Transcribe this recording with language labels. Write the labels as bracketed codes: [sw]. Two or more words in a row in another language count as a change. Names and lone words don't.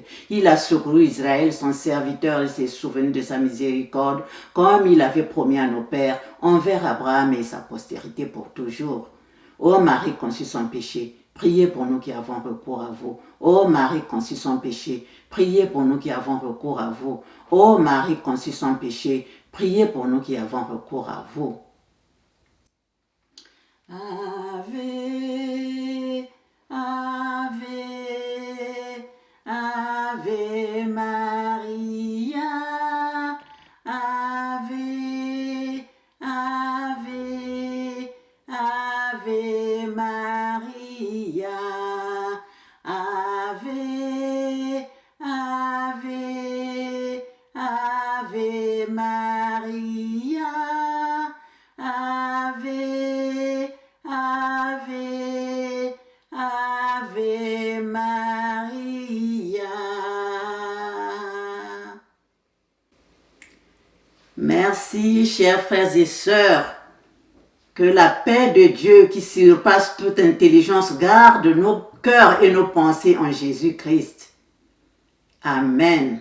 [fr] Il a secouru Israël, son serviteur, et s'est souvenu de sa miséricorde, comme il avait promis à nos pères, envers Abraham et sa postérité pour toujours. Ô Marie conçue sans péché, priez pour nous qui avons recours à vous. Ô Marie conçue sans péché, priez pour nous qui avons recours à vous. Ô Marie conçue sans péché, priez pour nous qui avons recours à vous. [la] Ave, Ave, Ave Maria, Ave, Ave, Ave Maria, Ave, Ave, Ave Maria, Ave, Ave, Ave Maria. [fr] Merci, chers frères et sœurs. Que la paix de Dieu qui surpasse toute intelligence garde nos cœurs et nos pensées en Jésus-Christ. Amen.